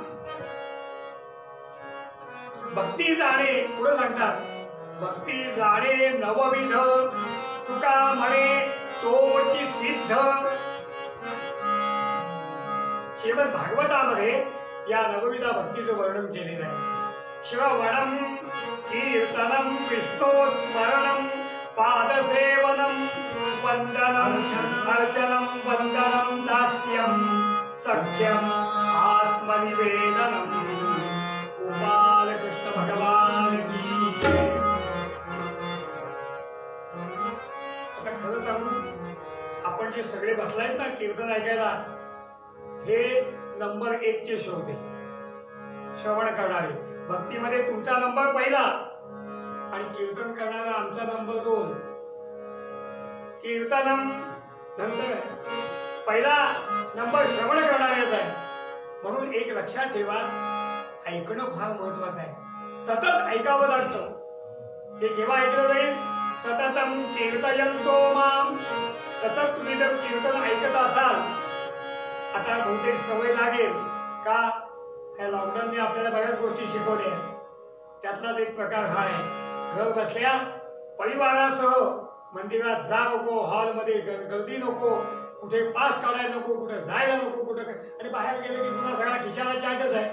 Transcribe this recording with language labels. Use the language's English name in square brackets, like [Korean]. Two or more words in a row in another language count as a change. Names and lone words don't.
[Marathi] भक्ती जाणे पुढे सांगतात, भक्ती जाणे नवविध, तुका म्हणे तोची सिद्ध. श्रीमद भागवतामध्ये या नवविधा भक्तीचं वर्णन केलेलं आहे. [Sanskrit] श्रवणम कीर्तनम विष्णू स्मरणम पादसेवनम वंदनम अर्चनम वंदनम दास्यम सख्यम आत्मनिवेदनम. [Hindi] गोपाल कृष्ण भगवान की. [Marathi] आता खरं सांगू, आपण जे सगळे बसलायत ना कीर्तन ऐकायला, हे नंबर 1 चे श्रोते, श्रवण करणारे. भक्तीमध्ये तुमचा नंबर पहिला आणि कीर्तन करणारा आमचा नंबर 2. कीर्तनम नंतर पहिला नंबर श्रवण करणाऱ्याचा आहे. म्हणून एक लक्षात ठेवा, ऐकणं फार महत्वाचं आहे. सतत ऐकावं लागतं. ते केव्हा ऐकलं जाईल? [Sanskrit] सततम कीर्तयन्तो माम. [Marathi] सतत तुम्ही जर कीर्तन ऐकत असाल, आता बहुतेक सवय लागेल का, ह्या लॉकडाऊनने आपल्याला बऱ्याच गोष्टी शिकवल्या. त्यातलाच एक प्रकार हा आहे, घर बसल्या परिवारासह मंदिरात जा नको, हॉलमध्ये गर्दी नको, कुठे पास काढायला नको, कुठे जायला नको, कुठे आणि बाहेर गेलं की पुन्हा सगळा खिशाला चाटच आहे.